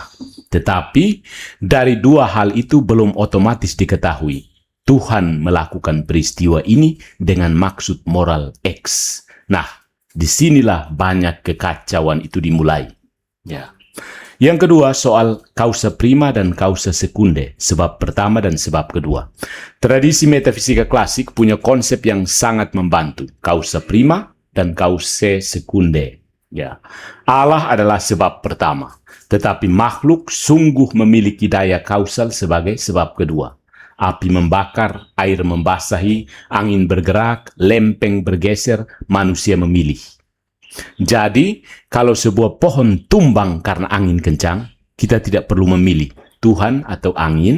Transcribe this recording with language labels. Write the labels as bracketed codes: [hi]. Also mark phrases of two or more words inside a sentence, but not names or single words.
[id] Tetapi dari dua hal itu belum otomatis diketahui. Tuhan melakukan peristiwa ini dengan maksud moral X. Nah, disinilah banyak kekacauan itu dimulai. Ya. Yang kedua, soal [la] causa prima [id] dan [la] causa secunde, [id] sebab pertama dan sebab kedua. Tradisi metafisika klasik punya konsep yang sangat membantu, [la] causa prima [id] dan [la] causa secunde. [id] Ya. Allah adalah sebab pertama, tetapi makhluk sungguh memiliki daya kausal sebagai sebab kedua. Api membakar, air membasahi, angin bergerak, lempeng bergeser, manusia memilih. Jadi, kalau sebuah pohon tumbang karena angin kencang, kita tidak perlu memilih Tuhan atau angin.